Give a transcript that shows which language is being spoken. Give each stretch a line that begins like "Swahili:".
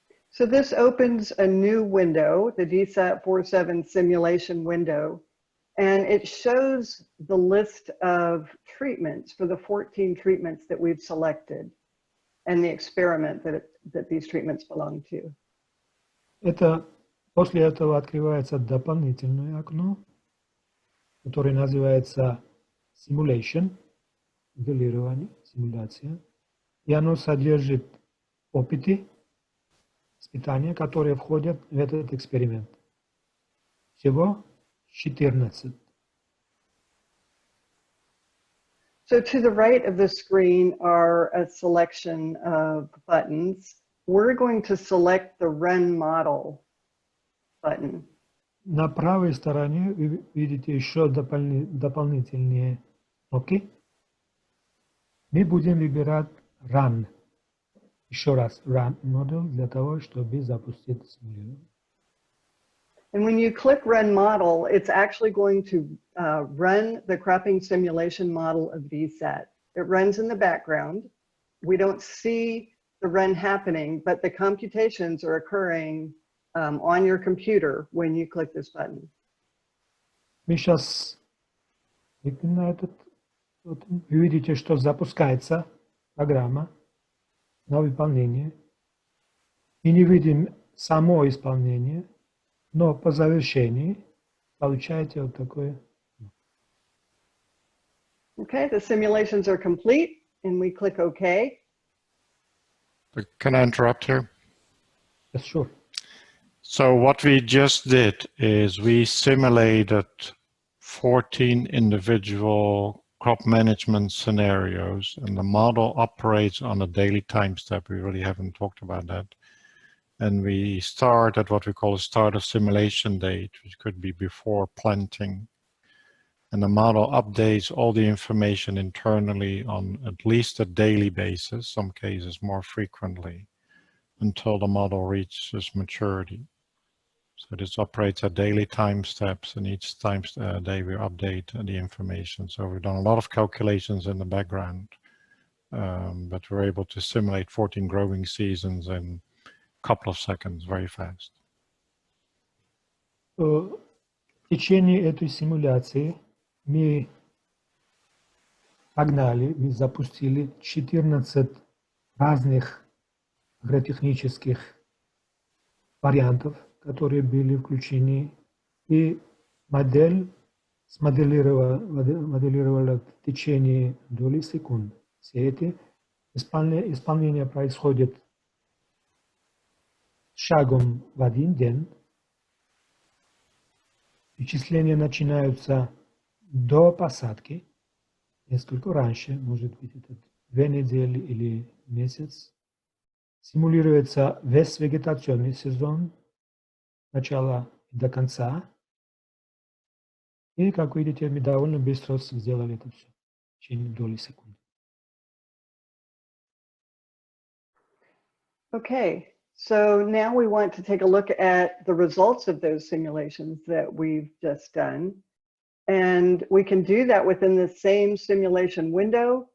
English: So this opens a new window, the DSAT 47 simulation window, and it shows the list of treatments for the 14 treatments that we've selected and the experiment that these treatments belong to.
Russian: После этого открывается дополнительное окно, которое называется Simulation, моделирование, симуляция, и оно содержит опыты, испытания, которые входят в этот эксперимент. Всего 14.
English: So to the right of the screen are a selection of buttons. We're going to select the Run Model button.
Russian: На правой стороне вы видите еще дополнительные кнопки. Мы будем выбирать Run. Еще раз Run Model для того, чтобы запустить симулирование.
English: And when you click Run Model, it's actually going to run the cropping simulation model of VSAT. It runs in the background. We don't see the run happening, but the computations are occurring on your computer when you click this button.
Russian: Мы сейчас кликнем на этот button. Вы видите, что запускается программа на выполнение. Мы не видим само исполнение, но по завершении получаете вот такое.
English: Okay, the simulations are complete, and we click OK. Can I interrupt here? Yes, sure. So what we just did is we simulated 14 individual crop management scenarios, and the model operates on a daily time step. We really haven't talked about that. And we start at what we call a start of simulation date, which could be before planting. And the model updates all the information internally on at least a daily basis, some cases more frequently, until the model reaches maturity. So this operates at daily time steps, and each day we update the information. So we've done a lot of calculations in the background, but we're able to simulate 14 growing seasons in a couple of seconds, very fast.
Russian: В течение этой симуляции мы запустили 14 разных агротехнических вариантов, которые были включены, и модель смоделировала в течение доли секунд. Все эти исполнения происходят шагом в один день. Вычисления начинаются до посадки, несколько раньше, может быть, это 2 недели или месяц. Симулируется весь вегетационный сезон, начала до конца. И, как видите, мы довольно быстро сделали это все, в течение доли секунды.
English: Okay, so now we want to take a look at the results of those simulations that we've just done. And we can do that within the same simulation window.